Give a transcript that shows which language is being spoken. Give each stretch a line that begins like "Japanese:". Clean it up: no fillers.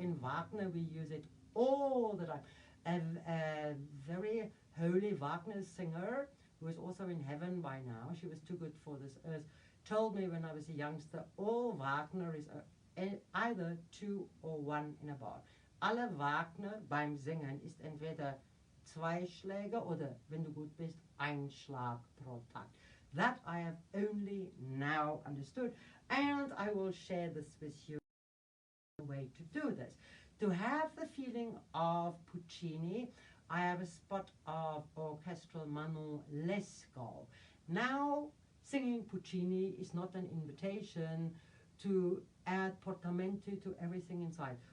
English: In Wagner we use it all the time. A very holy Wagner singer, who is also in heaven by now, she was too good for this earth, told me when I was a youngster, all Wagner is either 2 or 1 in a bar.
German: Alle Wagner beim Singen ist entweder 2 Schläge oder, wenn du gut bist, 1 Schlag pro Takt.
English: That I have only now understood, and I will share this with you. Way to do this. To have the feeling of Puccini, I have a spot of orchestral Manon Lescaut. Now, singing Puccini is not an invitation to add portamenti to everything inside.